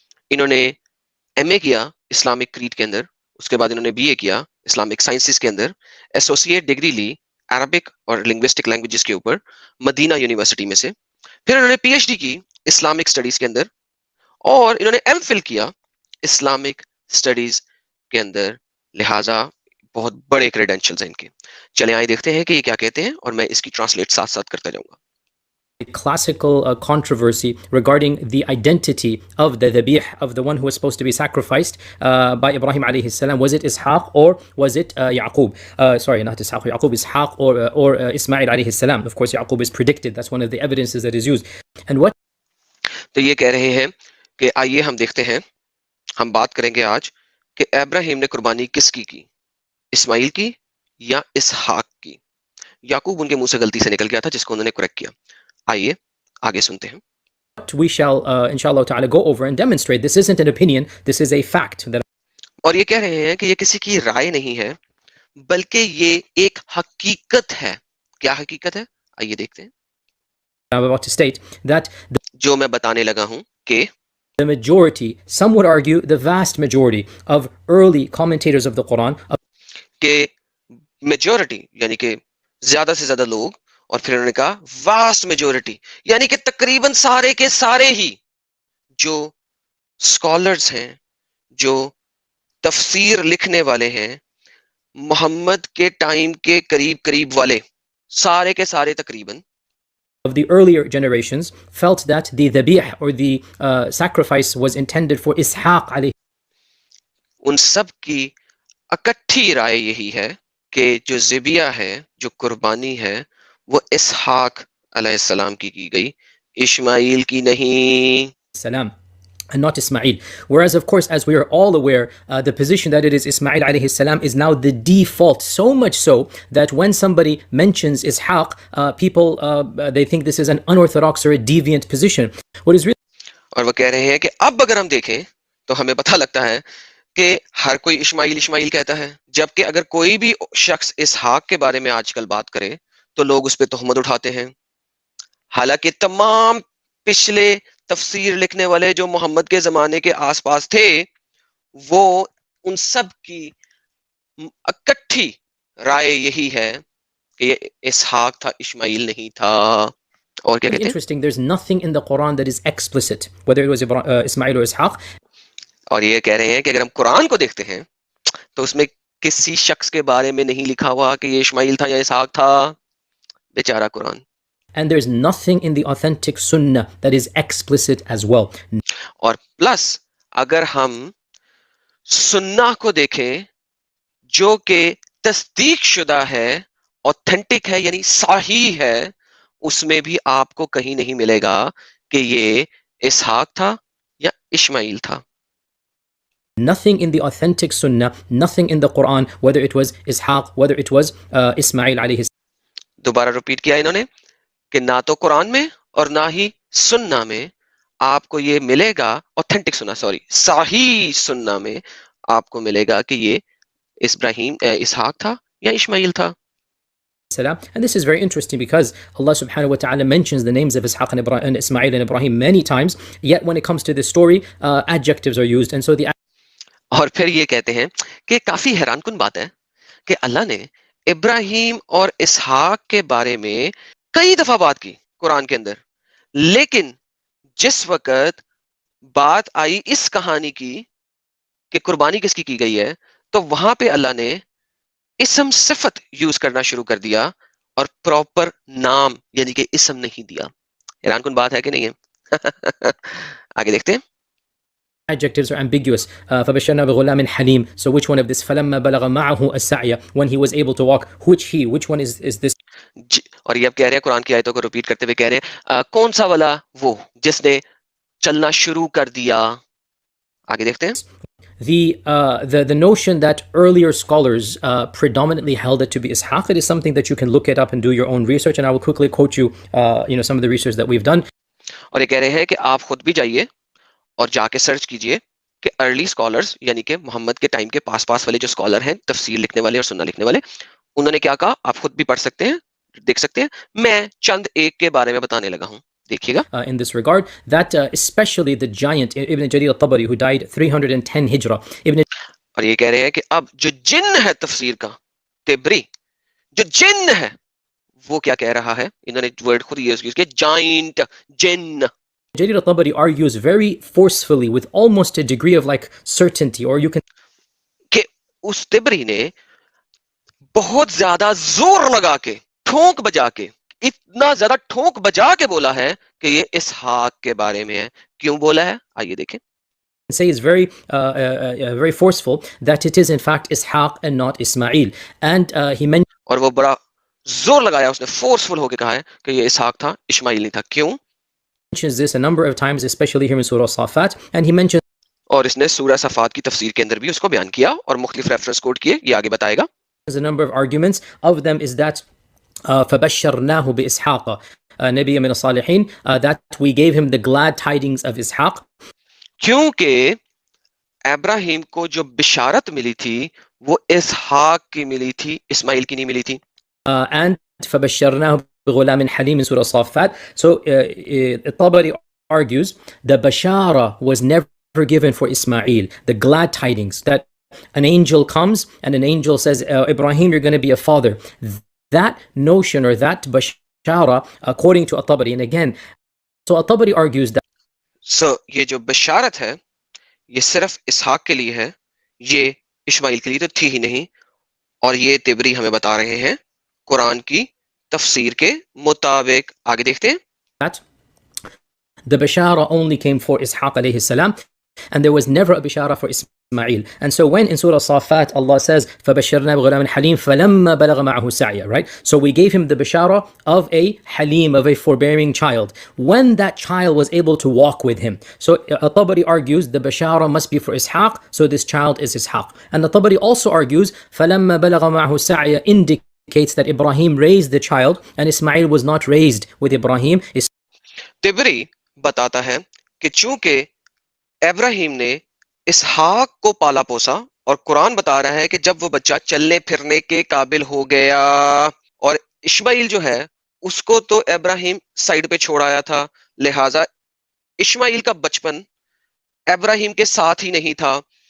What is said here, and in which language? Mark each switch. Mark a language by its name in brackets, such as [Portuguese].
[Hindi] इन्होंने एमए किया Islamic creed के अंदर, उसके बाद इन्होंने बीए किया इस्लामिक साइंसेस के अंदर, एसोसिएट डिग्री ली अरबिक और लिंग्विस्टिक लैंग्वेजेस के ऊपर मदीना यूनिवर्सिटी में से। फिर इन्होंने पीएचडी की इस्लामिक स्टडीज के अंदर, और इन्होंने एमफिल किया इस्लामिक स्टडीज के अंदर। लिहाजा बहुत बड़े क्रेडेंशियल्स हैं इनके। चले आइए देखते हैं कि ये क्या कहते हैं, और मैं इसकी ट्रांसलेट साथ साथ करता जाऊंगा। [English] Classical controversy regarding the identity of the dhabih, of the one who was supposed to be sacrificed by Ibrahim alayhi salam. Was it Ishaq or was it Yaqub? Sorry, not Ishaq, Yaqub, Ishaq or Ismail alayhi salam. Of course, Yaqub is predicted. That's one of the evidences that is used. And what? [Hindi] तो ये कह रहे हैं कि आइए हम देखते हैं, हम बात करेंगे आज कि इब्राहिम ने कुर्बानी किसकी की, इस्माइल की या इसहाक की। याकूब उनके मुंह से गलती से निकल गया था, जिसको उन्होंने करेक्ट किया। आइए आगे सुनते हैं। [English] we shall, inshallah ta'ala, go over and demonstrate. This isn't an opinion, this is a fact. That [Hindi] और ये कह रहे हैं कि ये किसी की राय नहीं है, बल्कि ये एक हकीकत है। क्या हकीकत है? आइए देखते हैं। [English] I'm about to state that [Hindi] जो मैं बताने लगा हूं कि [English] the majority, some would argue the vast majority of early commentators of the Quran, [Hindi] कि मेजॉरिटी यानी कि ज्यादा से ज्यादा लोग, और फिर उन्होंने कहा वास्ट मेजॉरिटी यानी कि तकरीबन सारे के सारे ही जो स्कॉलर्स हैं, जो तफसीर लिखने वाले हैं, मोहम्मद के टाइम के करीब करीब वाले सारे के सारे तकरीबन [English] of the earlier generations felt that the dhabih or the sacrifice was intended for Ishaq alayhi. [Hindi] उन सब की इकट्ठी राय यही है कि जो ज़िबिया है, जो कुर्बानी है, वो इसहाक अलैहिस्सलाम की गई, इस्माइल की नहीं। [English] Salam. And not Ismail. Whereas, of course, as we are all aware, the position that it is Ismail alayhi salam is now the default. So much so that when somebody mentions Ishaq, people they think this is an unorthodox or a deviant position. What is really [Hindi] और वो कह रहे हैं कि अब अगर हम देखें तो हमें पता लगता है कि हर कोई इस्माइल इस्माइल कहता है, जबकि अगर कोई भी शख्स इसहाक के बारे में आजकल बात करे तो लोग उस पर तोहमत उठाते हैं। हालांकि तमाम पिछले तफसीर लिखने वाले जो मोहम्मद के जमाने के आसपास थे, वो उन सब की इकट्ठी राय यही है कि ये इसहाक था, इस्माइल नहीं था। और क्या कहते हैं? [English] interesting? There's nothing in the Quran that is explicit, whether it was Ismail or Ishaq. [Hindi] और ये कह रहे हैं कि अगर हम कुरान को देखते हैं तो उसमें किसी शख्स के बारे में नहीं लिखा हुआ कि ये इस्माइल था या इसहाक था। बेचारा Quran. [English] And there's nothing in the authentic Sunnah that is explicit as well. [Hindi] और प्लस अगर हम सुन्ना को देखें जो कि तस्दीक शुदा है, ऑथेंटिक है, यानी सही है, उसमें भी आपको कहीं नहीं मिलेगा कि ये इसहाक था या इस्माइल था। [English] Nothing in the authentic Sunnah, nothing in the Quran, whether it was Ishaq, whether it was Ismail alayhi salam. [Hindi] दोबारा रिपीट किया इन्होंने कि ना तो कुरान में और ना ही सुन्ना में आपको ये मिलेगा, ऑथेंटिक सुन्ना, सॉरी, सही सुन्ना में आपको मिलेगा कि ये इसहाक था या इस्माइल था। [English] And this is very interesting because Allah subhanahu wa ta'ala mentions the names of Ishaq and Ismail and Ibrahim many times, yet when it comes to this story, adjectives are used. And so the [Hindi] और फिर ये कहते हैं कि काफी हैरानकुन बात है कि अल्लाह ने इब्राहिम और इसहाक के बारे में कई दफा बात की कुरान के अंदर, लेकिन जिस वक्त बात आई इस कहानी की कि कुर्बानी किसकी की गई है, तो वहां पे अल्लाह ने इसम सिफत यूज करना शुरू कर दिया और प्रॉपर नाम यानी कि इसम नहीं दिया। हैरानकुन बात है कि नहीं है? आगे देखते हैं। [English] adjectives are ambiguous. [Arabic] فَبَشَّرْنَا بِغُلَامٍ حَلِيمٍ. [English] So which one of this? [Arabic] فَلَمَّا بَلَغَ مَعَهُ السَّعْيَ. [English] When he was able to walk, which one is this? [Hindi] और ये अब कह रहे हैं, कुरान की आयतों को रिपीट करते हुए कह रहे हैं, कौन सा वाला वो जिसने चलना शुरू कर दिया। आगे देखते हैं। [English] The notion that earlier scholars predominantly held it to be Ishaq, it is something that you can look it up and do your own research, and I will quickly quote you some of the research that we've done. [Hindi] और ये कह रहे हैं कि आप खुद भी जाइए और जाके सर्च कीजिए कि अर्ली स्कॉलर्स यानी कि मोहम्मद के टाइम के पास वाले जो स्कॉलर हैं, तफसीर लिखने वाले और सुन्ना लिखने वाले, उन्होंने क्या कहा आप खुद भी पढ़ सकते हैं, देख सकते हैं। मैं चंद एक के बारे में बताने लगा हूँ, देखिएगा। [English] In this regard, that especially the giant Ibn Jarir al-Tabari who died 310 Hijra. [Hindi] और ये कह रहे हैं कि अब जो जिन है तफसीर का, तिबरी जो जिन है, वो क्या कह रहा है, इन्होंने वर्ड खुद यूज किया, giant, Jin. [English] Jarir al-Tabari argues very forcefully with almost a degree of like certainty, or you can [Hindi] कि उस तिबरी ने बहुत ज्यादा जोर लगा के, ठोंक बजा के, इतना ज्यादा ठोंक बजा के बोला है कि ये इसहाक के बारे में है। क्यों बोला है, आइए देखें। [English] say is very very forceful that it is in fact Ishaq and not Ismail, and he mentioned, [Hindi] और वो बड़ा जोर लगाया, उसने फोर्सफुल होके कहा है कि ये इसहाक था, इस्माइल नहीं था। क्यों? [English] mentions this a number of times, especially here in Surah Safat, and he mentions, [Hindi] और इसने सूरह सफात की तफसीर के अंदर भी उसको बयान किया और मुख्तलिफ रेफरेंस कोट किए, ये आगे बताएगा। [English] a number of arguments. Of them is that [Arabic] فَبَشَّرْنَاهُ بِإِسْحَاقَ. Nabiyyan min as-salihin, [English] that we gave him the glad tidings of Ishaq. [Hindi] क्योंकि इब्राहिम को जो बिशारत मिली थी वो इसहाक की मिली थी, इस्माइल की नहीं मिली थी. [English] And [Arabic] فَبَشَّرْنَاهُ بِغُلَامٍ حَلِيمٍ [English] in Surah Safat. So Tabari argues the bashara was never given for Ismail, the glad tidings that an angel comes and an angel says, Ibrahim, you're going to be a father. That notion or that bashara, according to At-Tabari, and again, so At-Tabari argues that. [Hindi] So ये जो बशारत है ये सिर्फ इसहाक के लिए है, ये इस्माइल के लिए तो थी ही नहीं. और ये तिबरी हमें बता रहे हैं कुरान की तफसीर के मुताबिक. आगे देखते हैं. [English] That the bashara only came for Ishaq alayhi salam, and there was never a bashara for Ismail. And so when in Surah Safat Allah says [Arabic] فَبَشَّرْنَا بِغُلَامٍ حَلِيمٍ فَلَمَّا بَلَغَ مَعَهُ السَّعْيَ, [English] right? So we gave him the bashara of a halim, of a forbearing child, when that child was able to walk with him. So At-Tabari argues the bashara must be for Ishaq, so this child is Ishaq. And At-Tabari also argues [Arabic] فَلَمَّا بَلَغَ مَعَهُ السَّعْيَ [English] indicates that Ibrahim raised the child and Ismail was not raised with Ibrahim. [Hindi] Tabari बताता है कि चूंकि इब्राहिम ने इसहाक को पाला पोसा और कुरान बता रहा है कि जब वो बच्चा चलने फिरने के काबिल हो गया, और इस्माइल जो है उसको तो इब्राहिम साइड पे छोड़ आया था, लिहाजा इस्माइल का बचपन इब्राहिम के साथ ही नहीं था.